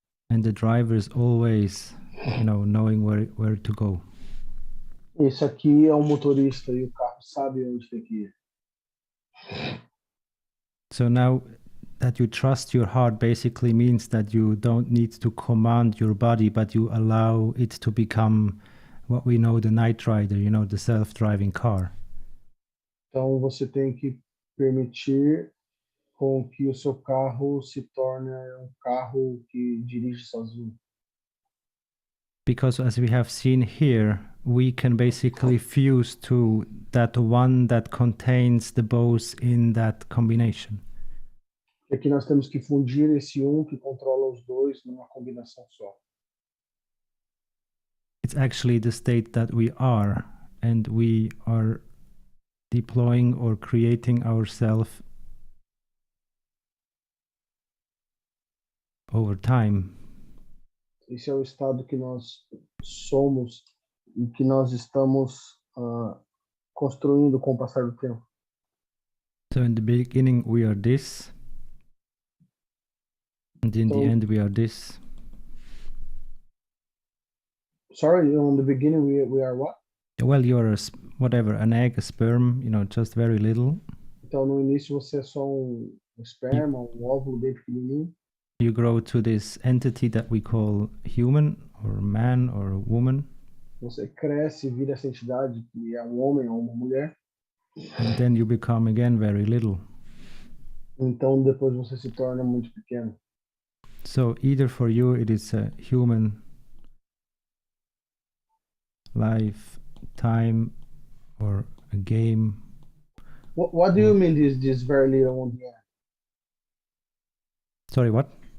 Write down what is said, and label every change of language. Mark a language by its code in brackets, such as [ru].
[en] And the driver is always, knowing where to go. [pt] Esse aqui é o motorista e o carro sabe onde tem que ir. [en] So now that you trust your heart basically means that you don't need to command your body, but you allow it to become what we know the Knight Rider, the self-driving car. [pt] Então, você tem que permitir com que o seu carro se torne um carro que dirige sozinho. [en] Because as we have seen here, we can basically fuse to that one that contains the both in that combination. [pt] E aqui nós temos que fundir esse que controla os dois numa combinação só. [en] It's actually the state that we are, and we are deploying or creating ourselves over time. [pt] Esse é o estado que nós somos e que nós estamos construindo com o passar do tempo. [en] So in the beginning we are this, and in the end we are this. Sorry, in the beginning we are what? Well, you are an egg, a sperm, just very little. [pt] Então no início você é só um esperma, um óvulo bem pequenininho. [en] You grow to this entity that we call human, or man, or woman. [pt] Você cresce e vira essa entidade que é um homem ou uma mulher. [en] And then you become again very little. [pt] Então depois você se torna muito pequeno. [en] So either for you it is a human life, time, or a game. What do you mean this very little on the end? Sorry, what?